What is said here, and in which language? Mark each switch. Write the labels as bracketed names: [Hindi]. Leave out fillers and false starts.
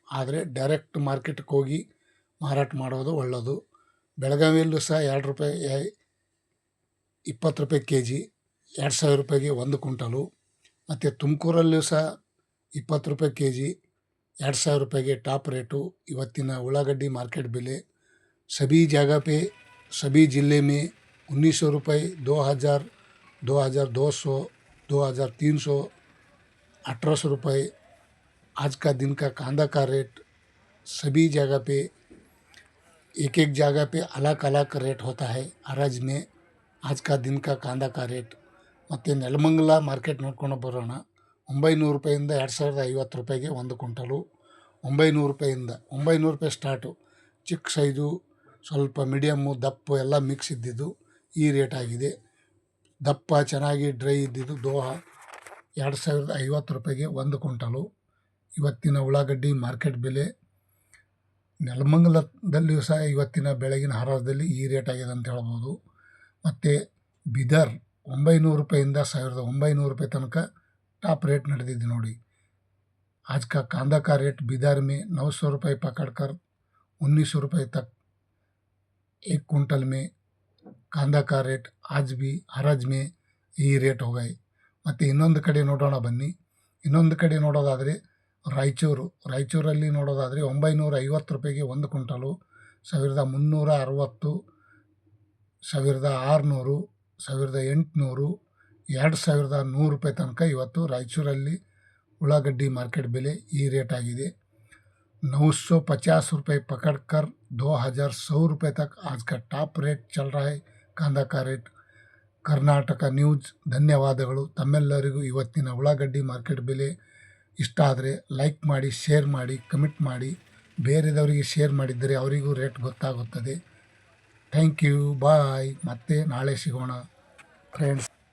[Kannada] ಆದರೆ ಡೈರೆಕ್ಟ್ ಮಾರ್ಕೆಟ್ಗೆ ಹೋಗಿ ಮಾರಾಟ ಮಾಡೋದು ಒಳ್ಳೆಯದು. ಬೆಳಗಾವಿಯಲ್ಲೂ ಸಹ 2 ರೂಪಾಯಿ 20 ರೂಪಾಯಿ ಕೆ ಜಿ, 2000 ರೂಪಾಯಿಗೆ 1 ಕ್ವಿಂಟಲು. ಮತ್ತು ತುಮಕೂರಲ್ಲೂ ಸಹ 20 ರೂಪಾಯಿ ಕೆ ಜಿ, 2000 ರೂಪಾಯಿಗೆ ಟಾಪ್ ರೇಟು ಇವತ್ತಿನ ಉಳ್ಳಾಗಡ್ಡಿ मार्केट बेले। [Hindi] सभी जगह पे सभी ज़िले में 1900 रुपये, 2000, 2200, 2300, 1800 रुपये आज का दिन का कांदा का रेट। सभी जगह पे एक एक जगह पे अलग अलग रेट होता है हराज में। आज का दिन का कांदा का रेट [Kannada] ಮತ್ತು ನೆಲಮಂಗಲ ಮಾರ್ಕೆಟ್ ನೋಡ್ಕೊಂಡು ಬರೋಣ. 900 ರೂಪಾಯಿಂದ 2050 ರೂಪಾಯಿಗೆ 1 ಕ್ವಿಂಟಲು. 900 ರೂಪಾಯಿಂದ 900 ರೂಪಾಯಿ ಸ್ಟಾರ್ಟು. ಚಿಕ್ಕ ಸೈಜು, ಸ್ವಲ್ಪ ಮೀಡಿಯಮ್ಮು, ದಪ್ಪು ಎಲ್ಲ ಮಿಕ್ಸ್ ಇದ್ದಿದ್ದು ಈ ರೇಟ್ ಆಗಿದೆ. ದಪ್ಪ ಚೆನ್ನಾಗಿ ಡ್ರೈ ಇದ್ದಿದ್ದು ದೋಹಾ 2050 ರೂಪಾಯಿಗೆ 1 ಕ್ವಿಂಟಲು. ಇವತ್ತಿನ ಉಳ್ಳಾಗಡ್ಡಿ ಮಾರ್ಕೆಟ್ ಬೆಲೆ ನೆಲಮಂಗಲದಲ್ಲಿಯೂ ಸಹ ಇವತ್ತಿನ ಬೆಳಗಿನ ಹರಾಜದಲ್ಲಿ ಈ ರೇಟ್ ಆಗಿದೆ ಅಂತ ಹೇಳ್ಬೋದು. ಮತ್ತು ಬೀದರ್ 900 ರೂಪಾಯಿಂದ 1900 ರೂಪಾಯಿ ತನಕ टॉप रेट ನಡೆದಿದೆ ನೋಡಿ. [Hindi] आज का कांदा का रेट बीदर में 900 रुपये पकड़कर 1900 रुपये तक एक कुंटल में कांदा का रेट आज भी हराज में [Kannada] ಈ ರೇಟ್ ಹೋಗೈ. ಮತ್ತು ಇನ್ನೊಂದು ಕಡೆ ನೋಡೋಣ ಬನ್ನಿ. ಇನ್ನೊಂದು ಕಡೆ ನೋಡೋದಾದರೆ ರಾಯಚೂರಲ್ಲಿ ನೋಡೋದಾದರೆ 950 ರೂಪಾಯಿಗೆ 1 ಕ್ವಿಂಟಲು, 1360, 1600, 1800, 2100 ರೂಪಾಯಿ ತನಕ ಇವತ್ತು ರಾಯಚೂರಲ್ಲಿ ಉಳ್ಳಾಗಡ್ಡಿ ಮಾರ್ಕೆಟ್ ಬೆಲೆ ಈ ರೇಟ್ ಆಗಿದೆ. [Hindi] 950 रुपये पकड़कर 2100 रुपये तक आज का टॉप रेट चल रहा है कांदा का रेट. [Kannada] ಕರ್ನಾಟಕ ನ್ಯೂಸ್ ಧನ್ಯವಾದಗಳು ತಮ್ಮೆಲ್ಲರಿಗೂ. ಇವತ್ತಿನ ಉಳ್ಳಾಗಡ್ಡಿ ಮಾರ್ಕೆಟ್ ಬೆಲೆ ಇಷ್ಟ ಆದರೆ ಲೈಕ್ ಮಾಡಿ, ಶೇರ್ ಮಾಡಿ, ಕಮೆಂಟ್ ಮಾಡಿ. ಬೇರೆದವರಿಗೆ ಶೇರ್ ಮಾಡಿದ್ದರೆ ಅವರಿಗೂ ರೇಟ್ ಗೊತ್ತಾಗುತ್ತದೆ. ಥ್ಯಾಂಕ್ ಯು, ಬಾಯ್. ಮತ್ತೆ ನಾಳೆ ಸಿಗೋಣ ಫ್ರೆಂಡ್ಸ್.